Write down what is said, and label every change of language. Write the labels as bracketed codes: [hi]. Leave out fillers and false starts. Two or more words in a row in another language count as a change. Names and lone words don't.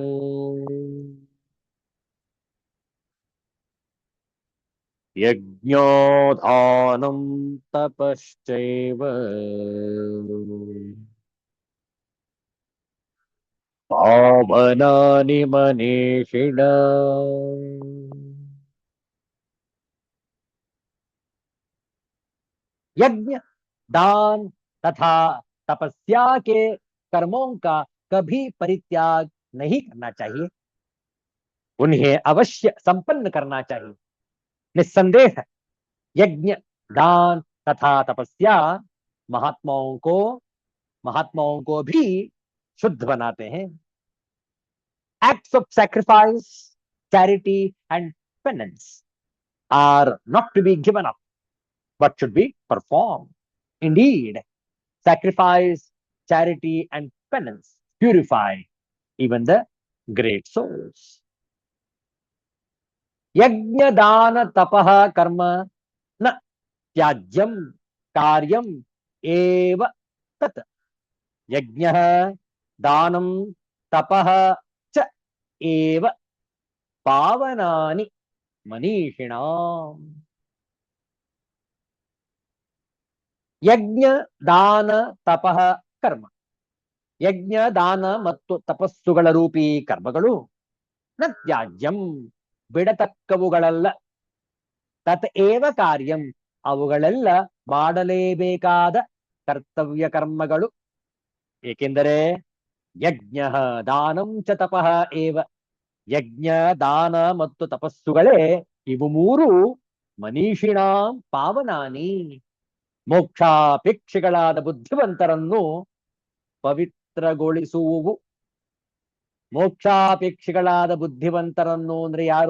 [sa] यज्ञोदानम् तपश्चैव पावनानि मनीषिणा. [hi] यज्ञ, दान तथा तपस्या के कर्मों का कभी परित्याग नहीं करना चाहिए, उन्हें अवश्य संपन्न करना चाहिए। निस्संदेह यज्ञ, दान तथा तपस्या महात्माओं को भी शुद्ध बनाते हैं। [en] Acts of sacrifice, charity, and penance are not to be given up, but should be performed. Indeed, sacrifice, charity, and penance purify even the great souls. [sa] यज्ञ दान तपः कर्म न त्याज्यं कार्यम् एव तत्. यज्ञ दानम् तपः च एव पावनानि मनीषिणाम्. ಯಜ್ಞ ದಾನ ತಪಃ ಕರ್ಮ, [kn] ಯಜ್ಞ ದಾನ ಮತ್ತು ತಪಸ್ಸುಗಳ ರೂಪಿ ಕರ್ಮಗಳು [sa] ನ ತ್ಯಾಜ್ಯಂ [kn] ಬಿಡತಕ್ಕವುಗಳಲ್ಲ, [sa] ತತ್ ಏವ ಕಾರ್ಯಂ [kn] ಅವುಗಳೆಲ್ಲ ಮಾಡಲೇಬೇಕಾದ ಕರ್ತವ್ಯ ಕರ್ಮಗಳು. [sa] ಏಕೆಂದರೆ ಯಜ್ಞ ದಾನಂ ಚ ತಪಃ ಏವ, [kn] ಯಜ್ಞ ದಾನ ಮತ್ತು ತಪಸ್ಸುಗಳೇ ಇವು ಮೂರು [sa] ಮನೀಷಿಣಾಂ ಪಾವನಾನಿ, [kn] ಮೋಕ್ಷಾಪೇಕ್ಷಿಗಳಾದ ಬುದ್ಧಿವಂತರನ್ನು ಪವಿತ್ರಗೊಳಿಸುವುವು. ಮೋಕ್ಷಾಪೇಕ್ಷಿಗಳಾದ ಬುದ್ಧಿವಂತರನ್ನು ಅಂದ್ರೆ ಯಾರು?